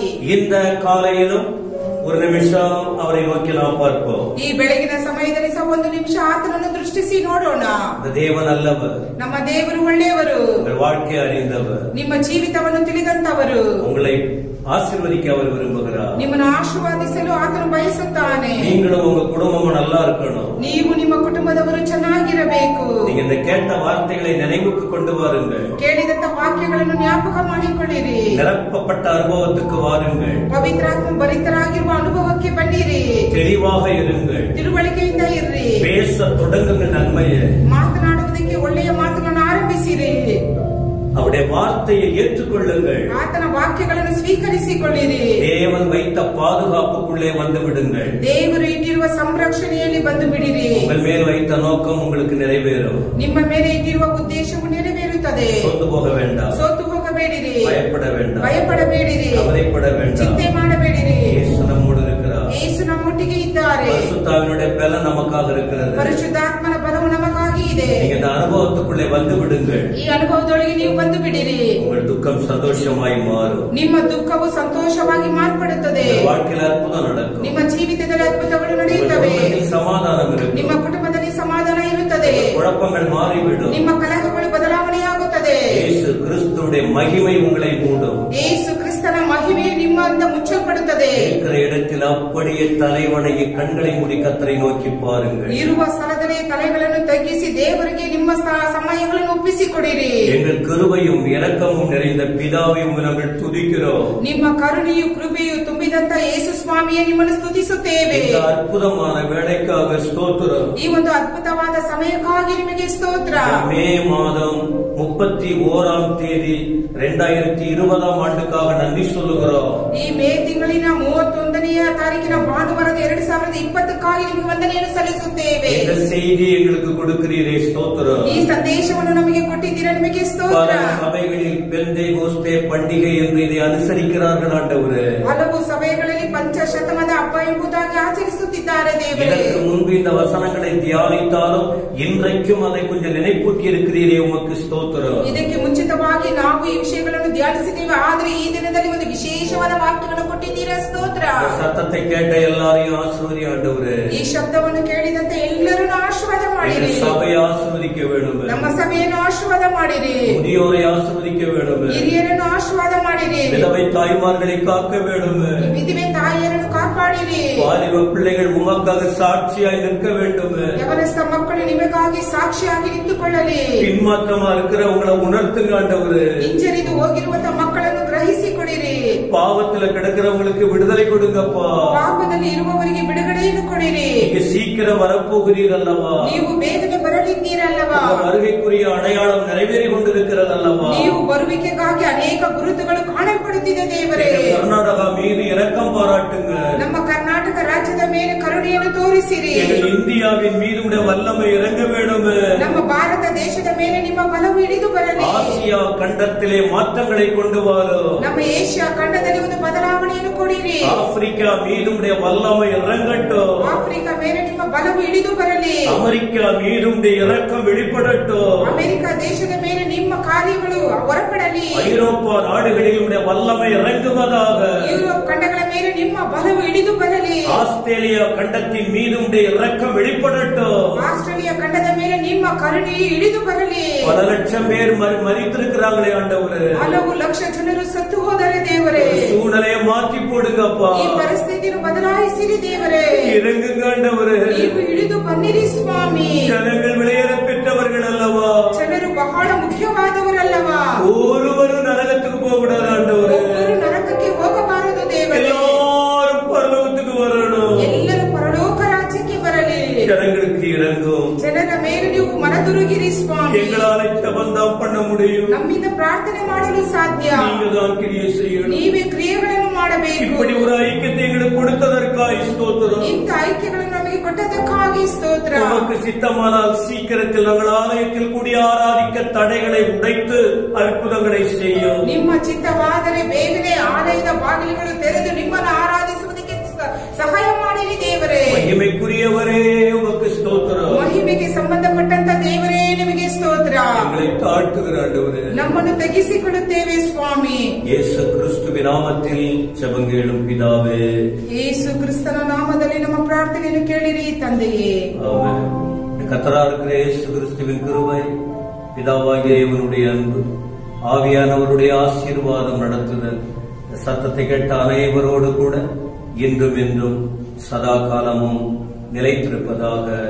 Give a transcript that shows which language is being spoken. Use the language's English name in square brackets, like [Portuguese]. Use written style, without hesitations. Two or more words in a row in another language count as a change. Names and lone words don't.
[Tamil] இந்த காலையிலும் ஒரு நிமிஷம் அவரை நோக்கி நாம் பார்ப்போம். [Kannada] ಈ ಬೆಳಗಿನ ಸಮಯದಲ್ಲಿ ಸಹ ಒಂದು ನಿಮಿಷ ಆತನನ್ನು ದೃಷ್ಟಿಸಿ ನೋಡೋಣ. [Tamil] இந்த தேவன் அல்லவர், [Kannada] ನಮ್ಮ ದೇವರು ಒಳ್ಳೆಯವರು, [Tamil] உங்கள் வாழ்க்கையை அறிந்தவர், [Kannada] ನಿಮ್ಮ ಜೀವಿತವನ್ನು ತಿಳಿದಂತವರು, [Tamil] உங்களை ஆசீர்வதிக்க அவர் விரும்புகிறார். [Kannada] ನಿಮ್ಮನ್ನು ಆಶೀರ್ವಾದಿಸಲು ಆತನು ಬಯಸುತ್ತಾನೆ. [Tamil] நீங்களும் உங்க குடும்பமும் நல்லா இருக்கணும். [Kannada] ನೀವು ನಿಮ್ಮ ಕುಟುಂಬದವರು ಚೆನ್ನಾಗಿರಬೇಕು. [Tamil] நீங்க இந்த கேட்ட வார்த்தைகளை நினைவுக்கு கொண்டு வாருங்கள். [Kannada] ಕೇಳಿದಂತ ವಾಕ್ಯಗಳನ್ನು ಜ್ಞಾಪಕ ಮಾಡಿಕೊಳ್ಳಿರಿ. [Tamil] நிரப்பப்பட்ட அனுபவத்துக்கு வாருங்கள். [Kannada] ಪವಿತ್ರಾತ್ಮ ಭರಿತರಾಗಿರುವ ಅನುಭವಕ್ಕೆ ಬನ್ನಿರಿ. [Tamil] தெளிவாக இருங்கள். [Kannada] ತಿಳುವಳಿಕೆಯಿಂದ ಇರ್ರಿ. [Tamil] பேச தொடங்குங்கள் நன்மையை. [Kannada] ಮಾತನಾಡುವುದಕ್ಕೆ ಒಳ್ಳೆಯ ಮಾತುಗಳನ್ನು ಆರಂಭಿಸಿರಿ. [Tamil] அவருடைய வார்த்தையை ஏற்றுக்கொள்ளுங்கள். [Kannada] ಆತನ ವಾಕ್ಯಗಳನ್ನು ಸ್ವೀಕರಿಸಿಕೊಳ್ಳಿರಿ. [Tamil] தேவன் வைத்த பாதுகாப்புக்குள்ளே வந்து விடுங்கள். [Kannada] ದೇವರು ಇಟ್ಟಿರುವ ಸಂರಕ್ಷಣೆಯಲ್ಲಿ ಬಂದು ಬಿಡಿರಿ. [Tamil] உங்கள் மேல் வைத்த நோக்கம் உங்களுக்கு நிறைவேறும். [Kannada] ನಿಮ್ಮ ಮೇಲೆ ಇಟ್ಟಿರುವ ಉದ್ದೇಶವು ನೆರವೇರುತ್ತದೆ. ಸೋತು ಹೋಗ வேண்டாம். ಸೋತು ಹೋಗಬೇಡಿರಿ. [Tamil] பயப்பட வேண்டாம். [Kannada] ಭಯಪಡಬೇಡಿರಿ. [Tamil] கவலைப்பட வேண்டாம். [Kannada] ಚಿಂತೆ ಮಾಡಬೇಡಿರಿ. [Tamil] இயேசு நம்மோடு இருக்கிறார். [Kannada] ಯೇಸು ನಮ್ಮೊಟ್ಟಿಗೆ ಇದ್ದಾರೆ. [Tamil] பரிசுத்தாவினுடைய பலம் நமக்காக இருக்கிறது. [Kannada] ಪರಿಶುದ್ಧಾತ್ಮನ ಬಲವು ನಮಗಾಗಿ ಇದೆ. [Tamil] நீங்க இந்த அனுபவத்துக்குள்ளே வந்து விடுங்கள். [Kannada] ಈ ಅನುಭವದೊಳಗೆ ನೀವು ಬಂದು ಬಿಡಿರಿ. [Tamil] உங்கள் துக்கம் சந்தோஷமாய் மாறும். [Kannada] ನಿಮ್ಮ ದುಃಖವು ಸಂತೋಷವಾಗಿ ಮಾರ್ಪಡುತ್ತದೆ. [Tamil] வாழ்க்கையில் அற்புதம் நடக்கும். [Kannada] ನಿಮ್ಮ ಜೀವಿತದಲ್ಲಿ ಅದ್ಭುತಗಳು ನಡೆಯುತ್ತವೆ. [Tamil] சமாதானம் இருக்கும். [Kannada] ನಿಮ್ಮ ಕುಟುಂಬದಲ್ಲಿ ಸಮಾಧಾನ ಇರುತ್ತದೆ. [Tamil] குழப்பங்கள் மாறிவிடும். [Kannada] ನಿಮ್ಮ ಕಲಹಗಳು ಬದಲಾವಣೆಯಾಗುತ್ತದೆ. [Tamil] இயேசு கிறிஸ்துவுடைய மகிமை உங்களை மூடும். [Kannada] ಯೇಸು ಕ್ರಿಸ್ತನ ಮಹಿಮೆಯು ನಿಮ್ಮಿಂದ ಮುಚ್ಚಲ್ಪಡುತ್ತದೆ. [Tamil] இருக்கிற இடத்தில் அப்படியே தலைவணையை கண்களை மூடி கர்த்தரை நோக்கி பாருங்கள். [Kannada] ಇರುವ ಸ್ಥಳದಲ್ಲಿ ತಲೆಗಳನ್ನು ತಗ್ಗಿಸಿ ದೇವರಿಗೆ ನಿಮ್ಮ ಸಮಯಗಳನ್ನು ಒಪ್ಪಿಸಿಕೊಡಿರಿ. [Tamil] எங்கள் கிருபையும் இரக்கமும் நிறைந்த பிதாவை நாங்கள் துதிக்கிறோம். [Kannada] ನಿಮ್ಮ ಕರುಣೆಯು ಕೃಪೆಯು ತುಂಬಿದಂತ ಯೇಸು ಸ್ವಾಮಿಯೇ ನಿಮ್ಮನ್ನು ಸ್ತುತಿಸುತ್ತೇವೆ. [Tamil] இந்த அற்புதமான வேலைக்காக ஸ்தோத்திரம். [Kannada] ಈ ಒಂದು ಅದ್ಭುತವಾದ ಸಮಯಕ್ಕಾಗಿ ನಿಮಗೆ ಸ್ತೋತ್ರ. [Tamil] மே மாதம் 31ஆம் தேதி 2020ஆம் ஆண்டுக்காக நன்றி சொல்லுகிறோம். [Kannada] ಈ ಮೇ ತಿಂಗಳಿನ 31ನೆಯ ತಾರೀಕಿನ ಭಾನುವಾರದ 2020ಕ್ಕಾಗಿ ನಿಮಗೆ ವಂದನೆಯನ್ನು ಸಲ್ಲಿಸುತ್ತೇವೆ. [Tamil] இந்த செய்தி எங்களுக்கு கொடுக்கிறீரே ஸ்தோத்திரம். [Kannada] ಈ ಸಂದೇಶವನ್ನು ನಮಗೆ ಕೊಟ್ಟಿದ್ದೀರಾ, ನಿಮಗೆ ಸ್ತೋತ್ರ. [Tamil] சபைகளில் பெந்தேகோஸ்தே பண்டிகை என்று இதை அனுசரிக்கிறார்கள் ஆண்டவரே. [Kannada] ಹಲವು ಸಭೆಗಳಲ್ಲಿ ಪಂಚಶತಮದ ಹಬ್ಬ ಎಂಬುದಾಗಿ ಆಚರಿಸುತ್ತಿದ್ದಾರೆ ದೇವರೇ. [Tamil] இதற்கு முன்பு இந்த வசனங்களை தியானித்தாலும் இன்றைக்கும் அதை கொஞ்சம் நினைப்பூட்டி இருக்கிறீரே, உமக்கு ஸ்தோத்திரம். [Kannada] ಇದಕ್ಕೆ ಮುಂಚಿತವಾಗಿ ನಾವು ಈ ವಿಷಯಗಳನ್ನು ಧ್ಯಾನಿಸಿದ್ದೇವೆ, ಆದರೆ ಈ ದಿನದಲ್ಲಿ ಒಂದು ವಿಶೇಷವಾದ ವಾಕ್ಯಗಳನ್ನು ಕೊಟ್ಟಿದ್ದೀರಾ, ಸ್ತೋತ್ರ. [Tamil] சத்தத்தை கேட்ட எல்லாரையும் ஆசீர்வதி ஆண்டவரே. [Kannada] ಈ ಶಬ್ದವನ್ನು ಕೇಳಿದಂತೆ ಎಲ್ಲರನ್ನು ಆಶೀರ್ವಾದ ಮಾಡಿರಿ. [Tamil] சபையை ஆசீர்வதிக்க வேண்டும். [Kannada] ನಮ್ಮ ಸಭೆಯನ್ನು ಆಶೀರ್ವಾದ ಮಾಡಿರಿ. [Tamil] முதியோரை ஆசீர்வதிக்க வேண்டும். [Kannada] ಹಿರಿಯರನ್ನು ಆಶೀರ್ವಾದ ಮಾಡಿರಿ. [Tamil] விதவை தாய்மார்களை காக்க வேண்டும். [Kannada] ವಿಧವೆ ತಾಯಿಯರನ್ನು ಕಾಪಾಡಿರಿ. [Tamil] வாலிப பிள்ளைகள் உமக்காக சாட்சியாய் நிற்க வேண்டும். [Kannada] ಯವನಸ್ಥ ಮಕ್ಕಳು ನಿಮಗಾಗಿ ಸಾಕ್ಷಿಯಾಗಿ ನಿಂತುಕೊಳ್ಳಲಿ. [Tamil] பின்மாற்றமா இருக்கிறவங்களை உணர்த்துங்க ஆண்டவரே. [Kannada] ಹಿಂಜರಿದು ಹೋಗಿರುವಂತಹ ಮಕ್ಕಳನ್ನು ಗ್ರಹಿಸಿಕೊಡಿರಿ. [Tamil] பாவத்துல கிடக்கிறவங்களுக்கு விடுதலை கொடுங்கப்பா. [Kannada] ಪಾಪದಲ್ಲಿ ಇರುವವರಿಗೆ ಬಿಡುಗಡೆಯನ್ನು ಕೊಡಿರಿ. [Tamil] நீங்க சீக்கிரம் வரப்போகிறீர் அல்லவா? [Kannada] ನೀವು ಬೇಗನೆ ಬರಲಿದ್ದೀರಲ್ಲವಾ? [Tamil] வருகைக்குரிய அடையாளம் நிறைவேறி கொண்டிருக்கிறது அல்லவா? [Kannada] ನೀವು ಬರುವಿಕೆಗಾಗಿ ಅನೇಕ ಗುರುತುಗಳು ಕಾಣಲ್ಪಡುತ್ತಿದೆ ದೇವರೇ. [Tamil] கர்நாடகா மீது இரக்கம் பாராட்டுங்க. [Kannada] ನಮ್ಮ ಕರ್ನಾಟಕ ರಾಜ್ಯದ ಮೇಲೆ ಕರುಣೆಯನ್ನು ತೋರಿಸಿರಿ. [Tamil] இந்தியாவின் மீது உடைய வல்லமை இறங்க வேண்டும். [Kannada] ನಮ್ಮ ಭಾರತ ದೇಶದ ಮೇಲೆ ನಿಮ್ಮ ಬಲವು ಇಳಿದು ಬರಲಿ. [Tamil] ஆசியா கண்டத்திலே மாற்றங்களை கொண்டு வரும். [Kannada] ನಮ್ಮ ಏಷ್ಯಾ ಖಂಡದಲ್ಲಿ ಒಂದು ಬದಲಾವಣೆಯನ್ನು ಕೊಡಿರಿ. [Tamil] ஆப்பிரிக்கா மீது உடைய வல்லமை இறங்கட்டும். [Kannada] ಆಫ್ರಿಕಾ ಮೇಲೆ ನಿಮ್ಮ ಬಲವು ಇಳಿದು ಬರಲಿ. [Tamil] அமெரிக்கா மீது உடைய இரக்கம் வெளிப்படட்டும். [Kannada] ಅಮೆರಿಕ ದೇಶದ ಮೇಲೆ ನಿಮ್ಮ ಕಾರ್ಯಗಳು ಹೊರಪಡಲಿ. [Tamil] ஐரோப்பா நாடுகளில் உடைய வல்லமை இறங்குவதாக. [Kannada] ಯುರೋಪ್ ಖಂಡಗಳ ಮೇಲೆ ನಿಮ್ಮ ಬಲವು ಇಳಿದು ಬರಲಿ. [Tamil] ஆஸ்திரேலியா கண்டத்தின் மீது உடைய இரக்கம் வெளிப்படட்டும். [Kannada] ಆಸ್ಟ್ರೇಲಿಯಾ ಖಂಡದ ಮೇಲೆ ನಿಮ್ಮ ಕರುಣೆಯು ಇಳಿದು ಬರಲಿ. [Tamil] பல லட்சம் பேர் மரித்திருக்கிறாங்களே ஆண்டவரே. [Kannada] ಹಲವು ಲಕ್ಷ ಜನರು ಸತ್ತು ಹೋದರೆ ದೇವರೇ. [Tamil] சூழ்நிலையை மாற்றி போடுங்கப்பா. [Kannada] ಈ ಪರಿಸ್ಥಿತಿಯನ್ನು ಬದಲಾಯಿಸಿರಿ ದೇವರೇ. [Tamil] இறங்குங்க ஆண்டவரே. [Kannada] ನೀವು ಇಳಿದು ಬನ್ನಿರಿ ಸ್ವಾಮಿ. [Tamil] ஜனங்கள் விளையாட பெற்றவர்கள் அல்லவா? [Kannada] ಜನರು ಬಹಳ ಮುಖ್ಯವಾದವರಲ್ಲವಾ? [Tamil] ஒருவரும் நரகத்துக்கு போக கூடாது ஆண்டவரே. [Kannada] ಒಬ್ಬರು ನರಕಕ್ಕೆ ಹೋಗಬಾರದು ದೇವರೇ. [Tamil] எல்லாரும் பரலோகத்துக்கு வரணும். [Kannada] ಎಲ್ಲರೂ ಪರಲೋಕ ರಾಜ್ಯಕ್ಕೆ ಬರಲಿ. [Tamil] ஜனங்களுக்கு இறங்கும். [Kannada] ಜನರ ಮೇಲೆ ನೀವು ಮನದುರುಗಿರಿ ಸ್ವಾಮಿ. [Tamil] எங்களால ஜெபம் பண்ண முடியும். [Kannada] ನಮ್ಮಿಂದ ಪ್ರಾರ್ಥನೆ ಮಾಡಲು ಸಾಧ್ಯ. [Tamil] நீங்க தான் கிரியை செய்யணும். [Kannada] ನೀವೇ ಕ್ರಿಯೆಗಳನ್ನು ಮಾಡಬೇಕು. [Tamil] இப்படி ஒரு ஐக்கியத்தை எங்களுக்கு கொடுத்ததற்காக ஸ்தோத்திரம். [Kannada] ಇಂಥ ಐಕ್ಯಗಳನ್ನು ನಮಗೆ ಕೊಟ್ಟದಕ್ಕಾಗಿ ಸ್ತೋತ್ರ. [Tamil] நமக்கு சித்தமானால் சீக்கிரத்தில் நாங்கள் ஆலயத்தில் கூடி ஆராதிக்க தடைகளை உடைத்து அற்புதங்களை செய்யும். [Kannada] ನಿಮ್ಮ ಚಿತ್ತವಾದರೆ ಬೇಗನೆ ಆಲಯದ ಬಾಗಿಲುಗಳು ತೆರೆದು ನಿಮ್ಮನ್ನು ಆರಾಧಿಸುವುದಕ್ಕೆ ಸಹಾಯ ಮಾಡಿರಿ ದೇವರೇ. [Tamil] மகிமைக்குரியவரே உமக்கு ஸ்தோத்திரம். [Kannada] ಮಹಿಮೆಗೆ ಸಂಬಂಧಪಟ್ಟಂತ ದೇವರೇ ನಿಮಗೆ ಸ್ತೋತ್ರ. [Tamil] எங்களை தாழ்த்துகிற ஆண்டவரே, [Kannada] ನಮ್ಮನ್ನು ತಗ್ಗಿಸಿಕೊಳ್ಳುತ್ತೇವೆ ಸ್ವಾಮಿ. [Tamil] இயேசு கிறிஸ்துவின் நாமத்தில் ஜெபங்களும் பிதாவே. [Kannada] ಯೇಸು ಕ್ರಿಸ್ತನ ನಾಮದಲ್ಲಿ ನಮ್ಮ ಪ್ರಾರ್ಥನೆಯನ್ನು ಕೇಳಿರಿ ತಂದೆಯೇ. [Tamil] ஆமென். கர்த்தராக இருக்கிற இயேசு கிறிஸ்துவின் கிருபை, பிதாவாகிய தேவனுடைய அன்பு, ஆவியானவருடைய ஆசீர்வாதம் நடத்துதல் சத்தத்தை கேட்ட அனைவரோடு கூட இன்றும் என்றும் சதா காலமும் நிலைத்திருப்பதாக.